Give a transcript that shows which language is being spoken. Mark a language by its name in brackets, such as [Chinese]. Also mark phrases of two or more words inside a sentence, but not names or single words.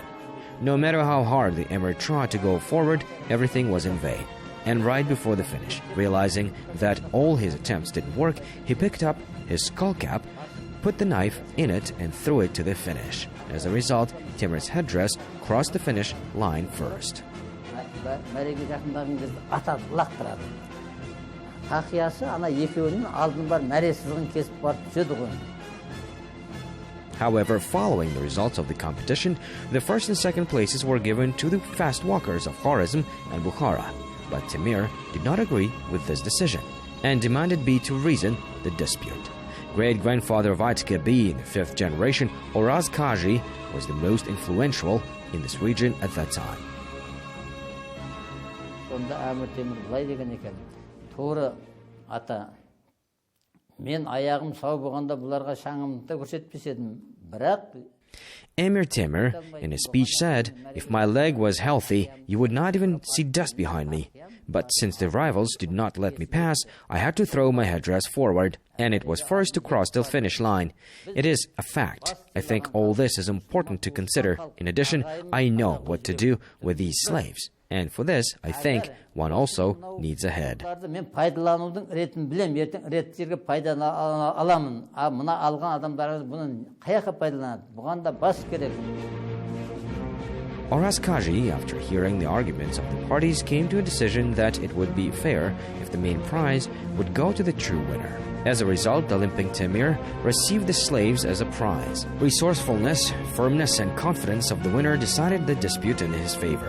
[English] No matter how hard the Emir tried to go forward, everything was in vain. And right before the finish, realizing that all his attempts didn't work, he picked up his skull cap, put the knife in it, and threw it to the finish. As a result, Temir's headdress crossed the finish line first. [Kazakh] Мәреге жақындаған кезде атады, лақтырады. Тақиясы ана екеуінің алдын бар мәресізгін кесіп барып түседі ғой. [English] However, following the results of the competition, the first and second places were given to the fast walkers of Khwarezm and Bukhara. But Temir did not agree with this decision and demanded Bi to reason the dispute. Great-grandfather of Aiteke Bi in the 5th generation, Oraz Kaji, was the most influential in this region at that time. [Kazakh] Sonda Әмір Темір былай деген екен, торы ата, мен аяғым сау болғанда бұларға шаңымды көрсетпес едім, бірақ [English] Emir Temir, in his speech, said, "If my leg was healthy, you would not even see dust behind me. But since the rivals did not let me pass, I had to throw my headdress forward, and it was first to cross the finish line. It is a fact. I think all this is important to consider. In addition, I know what to do with these slaves. And for this, I think one also needs a head." [Kazakh] мен пайдаланудың ретін білем, ертең рет жерге пайданы аламын. Мына алған адамдарымыз бұны қаяққа пайдаланады? Бұған да бас керек. [English] Oraz Kaji, after hearing the arguments of the parties, came to a decision that it would be fair if the main prize would go to the true winner. As a result, the limping Temir received the slaves as a prize. Resourcefulness, firmness, and confidence of the winner decided the dispute in his favor.